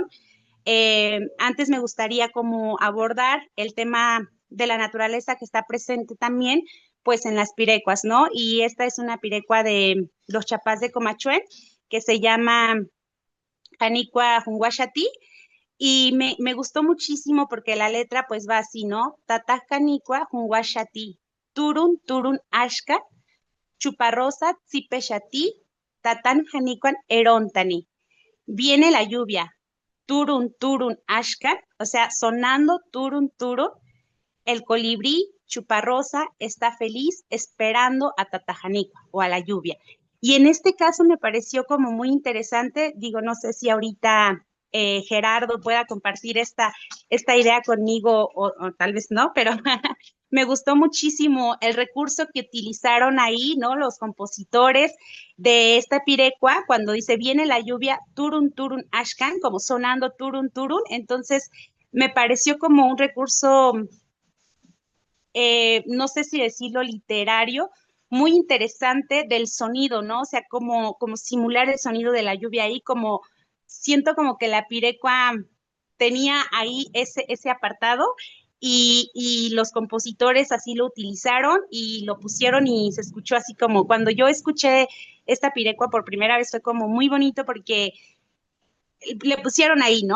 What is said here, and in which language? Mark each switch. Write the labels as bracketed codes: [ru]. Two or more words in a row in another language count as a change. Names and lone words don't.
[es] Antes me gustaría como abordar el tema de la naturaleza que está presente también, pues en las pirecuas, ¿no? Y esta es una pirecua de los chapás de Comachuén, que se llama Canicua Junguachati, y me gustó muchísimo porque la letra pues va así, ¿no? [tsz] Tatás Canicua Junguachati, Turun Turun Ashka, Chuparrosa Tzipeshati, Tatán Janicuan Erontani. [es] Viene la lluvia, [tsz] turun, turun, ashkan, [es] o sea, sonando turun, turun, el colibrí chuparrosa está feliz esperando a Tatajanicua o a la lluvia. Y en este caso me pareció como muy interesante, digo, no sé si ahorita Gerardo pueda compartir esta idea conmigo o tal vez no, pero me gustó muchísimo el recurso que utilizaron ahí, ¿no? Los compositores de esta pirecua, cuando dice viene la lluvia, [tsz] turun, turun, ashkan, [es] como sonando turun, turun, entonces me pareció como un recurso, no sé si decirlo literario, muy interesante del sonido, ¿no? O sea, como simular el sonido de la lluvia ahí, como siento como que la pirecua tenía ahí ese apartado y los compositores así lo utilizaron y lo pusieron y se escuchó así como cuando yo escuché esta pirecua por primera vez fue como muy bonito porque le pusieron ahí, ¿no?